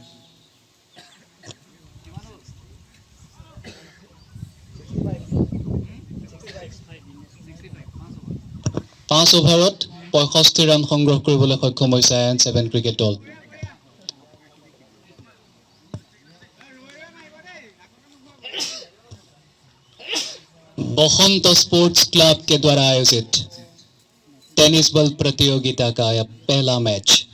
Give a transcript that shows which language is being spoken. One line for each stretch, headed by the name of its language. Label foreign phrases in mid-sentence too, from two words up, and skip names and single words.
Assamese: 5 অভাৰত 65 ৰান সংগ্ৰহ কৰিবলৈ সক্ষম হৈছে আয়ন 7 ক্ৰিকেট দল।
Hindi: बसंत स्पोर्ट्स क्लब के द्वारा आयोजित टेनिस बॉल प्रतियोगिता का यह पहला मैच